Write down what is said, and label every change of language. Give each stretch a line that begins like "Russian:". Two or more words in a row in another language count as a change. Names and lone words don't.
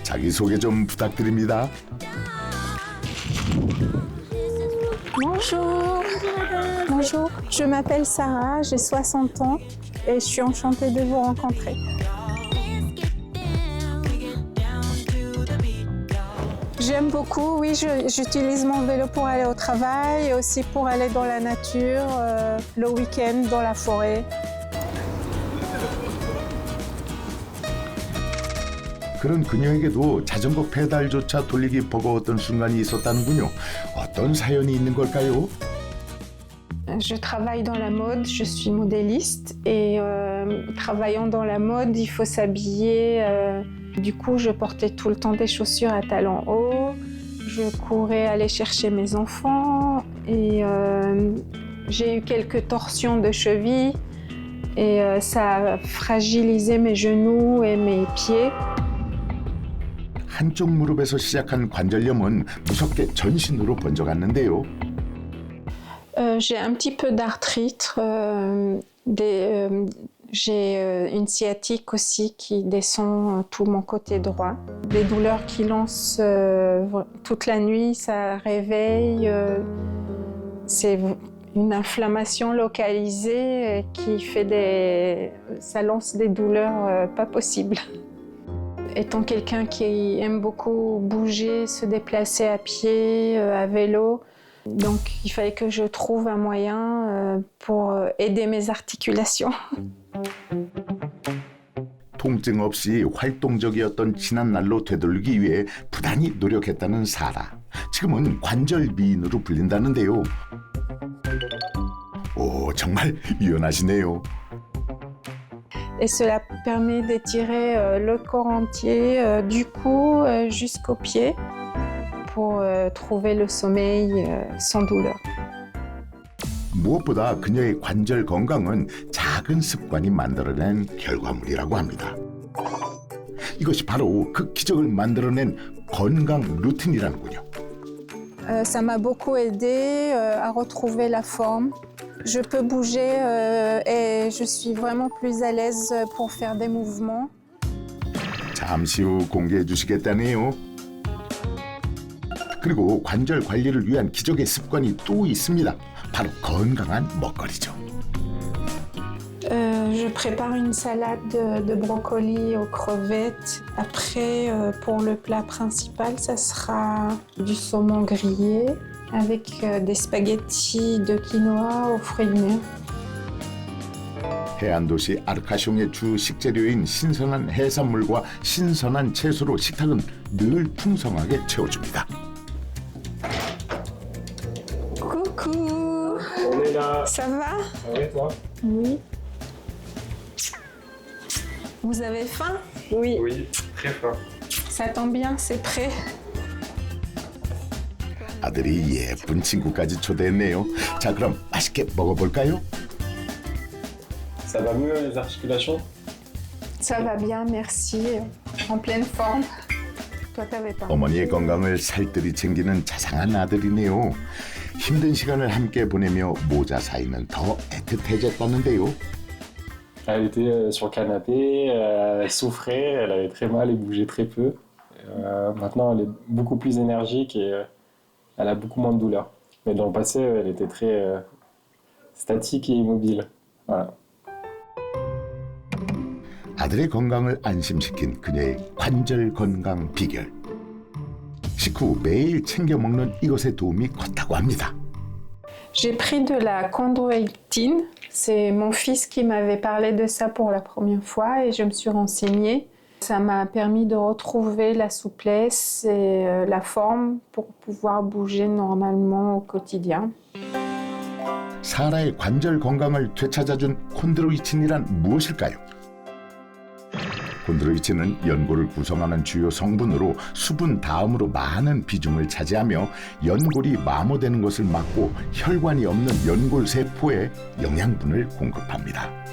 Korean: 자기소개 좀 부탁드립니다.
French: Bonjour. Bonjour. Je m'appelle Sarah, j'ai 60 ans et je suis enchantée de vous rencontrer. J'aime beaucoup, oui, j'utilise mon vélo pour aller au travail et aussi pour aller dans la nature, le week-end dans la forêt.
Korean: 그런 그녀에게도 자전거 페달조차 돌리기 버거웠던 순간이 있었다는군요. 어떤 사연이 있는 걸까요?
French: Je travaille dans la mode, je suis modéliste et travaillant dans la mode, il faut s'habiller. Du coup, je portais tout le temps des chaussures à talons hauts. Je courais aller chercher mes enfants et j'ai eu quelques torsions de cheville et ça a fragilisé mes genoux et mes pieds.
Korean: 한쪽 무릎에서 시작한 관절염은 무섭게 전신으로 번져갔는데요.
French: J'ai un petit peu d'arthrite, j'ai une sciatique aussi qui descend tout mon côté droit. Des douleurs qui lancent toute la nuit, ça réveille. C'est une inflammation localisée qui fait ça lance des douleurs pas possibles. Étant quelqu'un qui aime beaucoup bouger, se déplacer à pied, à vélo, donc il fallait que je trouve un moyen pour aider mes articulations.
Korean: 통증 없이 활동적이었던 지난 날로 되돌리기 위해 부단히 노력했다는 사라. 지금은 관절 미인으로 불린다는데요. 오, 정말 유연하시네요.
French: Et cela permet d'étirer le corps entier, du cou jusqu'aux pieds, pour trouver le sommeil sans douleur.
Korean: 무엇보다 그녀의 관절 건강은 작은 습관이 만들어낸 결과물이라고 합니다. 이것이 바로 그 기적을 만들어낸 건강 루틴이라는군요.
French: Ça m'a beaucoup aidé à retrouver la forme. Je peux bouger et je suis vraiment plus à l'aise pour faire des mouvements.
Korean: 잠시 후 공개해 주시겠다네요. 그리고 관절 관리를 위한 기적의 습관이 또 있습니다. 바로 건강한 먹거리죠.
French: Je prépare une salade de brocoli aux crevettes. Après, pour le plat principal, ça sera du saumon grillé avec des spaghettis de quinoa aux fruits de mer.
Korean: 해안 도시 아르카숑의 주 식재료인 신선한 해산물과 신선한 채소로 식탁은 늘 풍성하게 채워줍니다.
French: Coucou, On est là. ça va? Ça va et toi? Oui. Vous avez faim? Oui. Oui, très fort. Ça tombe bien, c'est prêt.
Korean: 아들이 예쁜 친구까지 초대했네요. 자, 그럼 맛있게 먹어볼까요?
French: Ça va mieux les articulations? Ça va bien, merci. En pleine forme. Toi, t'avais pas.
Korean: 어머니의 건강을 살뜰히 챙기는 자상한 아들이네요. 힘든 시간을 함께 보내며 모자 사이는 더 애틋해졌다는데요.
French: Elle était sur le canapé, elle souffrait, elle avait très mal et bougeait très peu. Maintenant, elle est beaucoup plus énergique et elle a beaucoup moins de douleur. Mais dans le passé, elle était très statique et immobile. Voilà.
Korean: 아들의 건강을 안심시킨 그녀의 관절 건강 비결. 식후 매일 챙겨 먹는 이것의 도움이 컸다고 합니다.
French: J'ai pris de la chondroïtine. C'est mon fils qui m'avait parlé de ça pour la première fois et je me suis renseignée. Ça m'a permis de retrouver la souplesse et la forme pour pouvoir bouger normalement au quotidien.
Korean: 사라의 관절 건강을 되찾아준 콘드로이친이란 무엇일까요? 콘드로이친은 연골을 구성하는 주요 성분으로 수분 다음으로 많은 비중을 차지하며 연골이 마모되는 것을 막고 혈관이 없는 연골 세포에 영양분을 공급합니다.